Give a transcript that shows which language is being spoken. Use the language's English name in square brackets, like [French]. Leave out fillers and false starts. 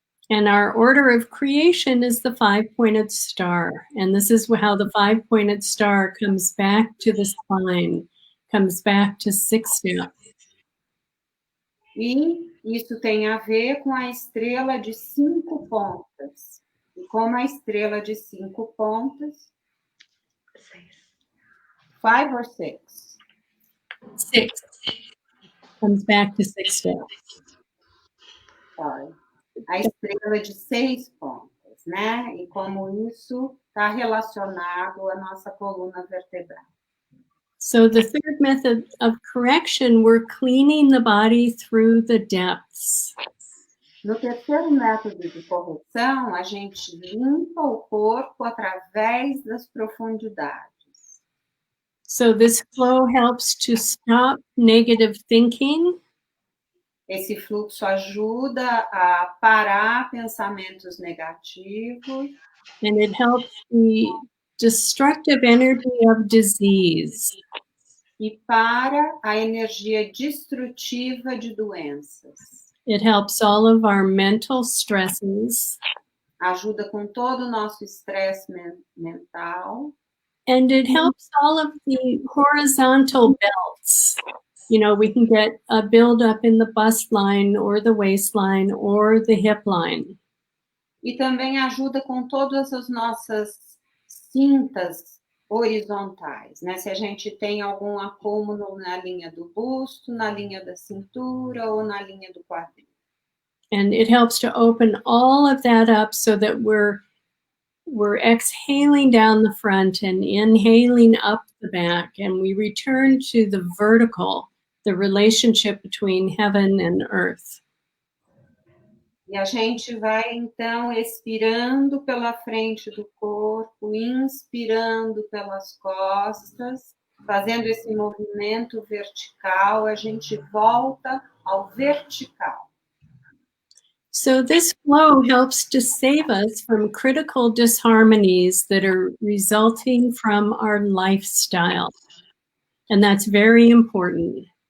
[English] And our order of creation is the five-pointed star. And this is how the five-pointed star comes back to the spine, comes back to six steps. [Portuguese] E isso tem a ver com a estrela de 5 pontas. E como a estrela de 5 pontas... [English] 5 or 6? 6. Comes back to 6 steps. Sorry. [Portuguese] A estrela de 6 pontas, né? E como isso está relacionado à nossa coluna vertebral. [English] So the third method of correction, we're cleaning the body through the depths. [Portuguese] No terceiro método de correção, a gente limpa o corpo através das profundidades. [English] So this flow helps to stop negative thinking. [Portuguese] Esse fluxo ajuda a parar pensamentos negativos. [English] And it helps the destructive energy of disease. [Portuguese] E para a energia destrutiva de doenças. [English] It helps all of our mental stresses. [Portuguese] Ajuda com todo o nosso estresse mental. [English] And it helps all of the horizontal belts. You know, we can get a buildup in the bust line or the waistline or the hip line. [Portuguese] E também ajuda com todas as nossas cintas horizontais, né? Se a gente tem algum acúmulo na linha do busto, na linha da cintura ou na linha do quadril. [English] And it helps to open all of that up so that we're exhaling down the front and inhaling up the back, and we return to the vertical, the relationship between heaven and earth. [Portuguese] E a gente vai, então, expirando pela frente do corpo, inspirando pelas costas, fazendo esse movimento vertical, a gente volta ao vertical. [English] So this flow helps to save us from critical disharmonies that are resulting from our lifestyle. And that's very important.